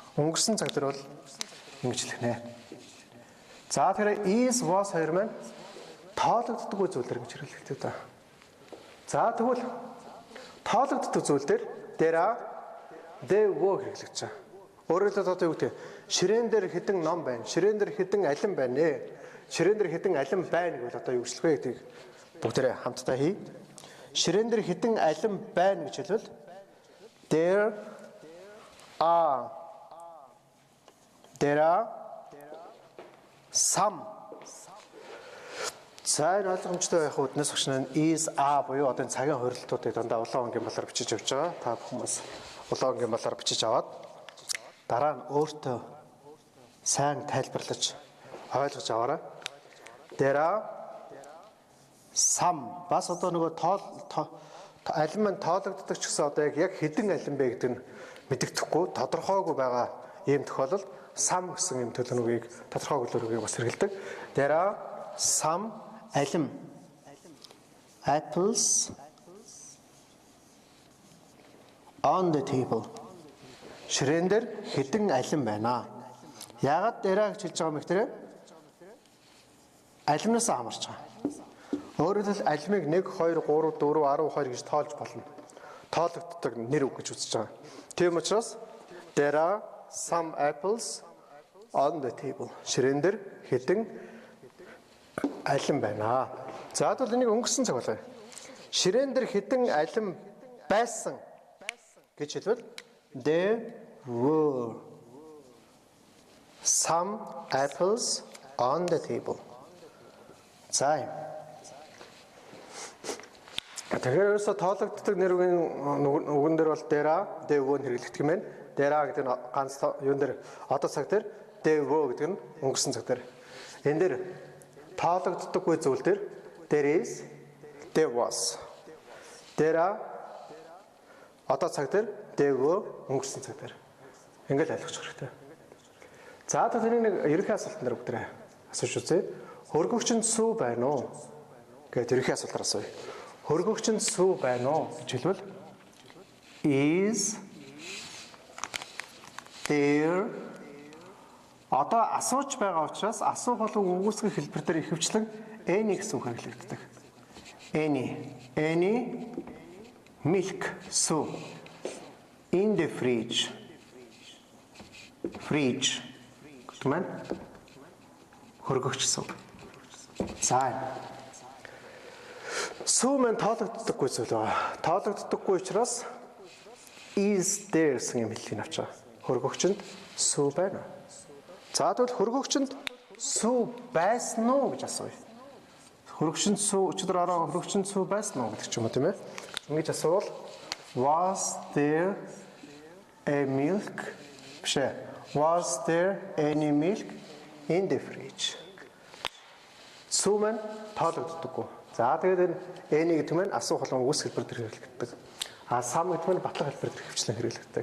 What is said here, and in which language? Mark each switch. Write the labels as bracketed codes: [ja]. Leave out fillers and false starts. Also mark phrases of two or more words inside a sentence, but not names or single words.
[mn] Өнгөрсөн цаг дээр бол ингэж хэлнэ. За тэгэхээр [en] is was [mn] хоёр маань тоологддоггүй зүйлэр гэж хэлэгдэв та. За тэгвэл тоологддог зүйл дээр [en] they were [mn] хэлэгдэж байгаа. Өөрөөр хэлбэл одоо юу гэдэг ширээн дээр хэдэн ном байна, ширээн дээр хэдэн алим байна нэ, ширээн дээр хэдэн алим байна гэвэл одоо юу гэжлэх вэ гэдгийг бүгдээрээ хамтдаа хий. Ширээн дээр хэдэн алим байна гэж хэлвэл [en] there are some. [mn] Цааш ойлгомжтой байх үднэс багш нь is буюу одоо цагийн хорилтуудыг дандаа улаан өнгийн балаар бичиж явж байгаа. Та бүхэн бас улаан өнгийн балаар бичиж аваад дараа нь өөртөө сайн тайлбарлаж ойлгож аваарай. [en] There are some [mn] бас одоо нөгөө алим маань тоологддог ч гэсэн одоо яг хэдэн алим бэ гэдэг нь мэдэгдэхгүй тодорхойгүй байгаа ийм тохиолдолд some гэсэн ийм төлөвлөгөөг тодорхой төлөвлөгөөг бас хэрэглэдэг. [en] There are some алим apples on the table. [mn] Ширээн дээр хэдэн алим байна. Яагаад дээрээ гэж хэлж байгаа юм бэ гэхээр алимнаас хамарч байгаа. Өөрөөр хэлбэл алимыг 1, 2, 3, 4, 12 гэж тоолж болно. Тоологддог нэр үг гэж үзэж байгаа. Тийм учраас [en] there are some apples on the table. [mn] Ширээн дээр хэдэн алим байна. За тэгвэл энийг өнгөрсөн цаг болоо. Ширээн дээр хэдэн алим байсан гэж хэлвэл [en] there were some apples on the table. [mn] За. Тэгэхээр ерөөсө тоологддог нэр үгэн дээр бол [en] there were [mn] хэрэглэгдэх юм байна. There гэдэг нь ганц юун дээр одоо цаг дээр [en] there were [mn] гэдэг нь өнгөрсөн цаг дээр. Энэ дээр тоологддоггүй зүйл дээр [en] there is, there was. There are [mn] одоо цаг дээр [en] there were [mn] өнгөрсөн цаг дээр. Ингээд ойлгож хэрэгтэй. За тэгэхээр нэг ерөнхий асуулт нар бүгдээ асууж үзье. Хөргөгчөнд сүү байна уу? Гэт ерөнхий асуултаар асууя. Хөргөгчөнд сүү байна уу гэж хэлвэл [en] is there. [mn] Одоо асууж байгаа учраас асуух болон үгүйсгэх хэлбэр дээр ихэвчлэн any гэсэн үг хэрэглэгддэг. [en] Any milk сүү in the fridge. [mn] Fridge гэдэг маань хөргөгч сүү. За. Сүү маань тоологддоггүй зүйл байна. Тоологддоггүй учраас [en] is there [mn] гэсэн юм хэллийг авч байгаа. Хөргөгчөнд сүү байна. За тэгвэл хөргөгчөнд сүү байсан уу гэж асууя. Хөргөгчөнд сүү өчигдөр ороо хөргөгчөнд сүү байсан уу гэдэг ч юм уу тийм ээ. Ингэж асуувал [en] was there a milk? Was there any milk in the fridge? [mn] Сүү маань тоологддоггүй. За тэгээд энэ гэдэг нь асуух болон үгс хэлбэр дээр хэрэглэгддэг. Сам гэдэг нь батлах хэлбэр дээр хвчлэн хэрэглэгддэг.